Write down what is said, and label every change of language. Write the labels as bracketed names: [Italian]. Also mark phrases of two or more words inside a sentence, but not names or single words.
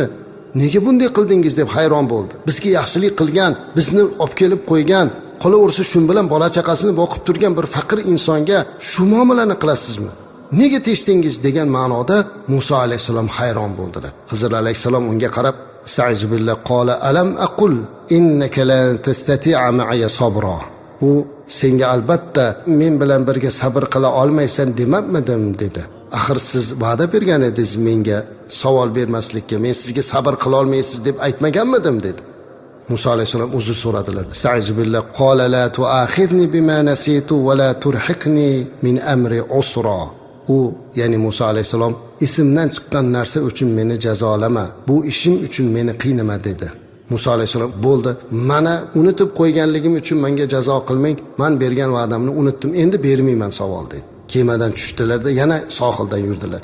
[Uzbek] Nega bunday qildingiz?" deb hayron bo'ldi. Bizga yaxshilik qilgan, bizni olib kelib qo'ygan, qolaversa shu bilan bola chaqasini boqib turgan bir faqir insonga shu muomalani qilasizmi? Nega teshdingiz degan ma'noda Musa alayhisalom hayron bo'ldilar. Xizr alayhisalom unga qarab, [Arabic] "أستعيذ بالله قال ألم أقل إنك لن تستطيع معي صبرا." [Uzbek] U senga albatta men bilan birga sabr qila olmaysan demabmidim dedi. Axir siz va'da bergan edingiz menga savol bermaslikka, men sizga sabr qila olmaysiz deb aytmaganmidim dedi. Musa alayhisalom uzr so'radilar. [Arabic] "أستعيذ بالله قال لا تؤاخذني بما نسيت ولا ترهقني من أمري عسرا." [Uzbek] U, ya'ni Musa alayhisalom, "Esimdan chiqqan narsa uchun meni jazolama, bu ishim uchun meni qiynama" dedi. Musa alayhisalom, "Bo'ldi, mana unutib qo'yganligim uchun menga jazo qilmang. Men bergan va'damni unutdim, endi bermayman savol" dedi. Kemadan tushdilarda yana sohildan yurdilar.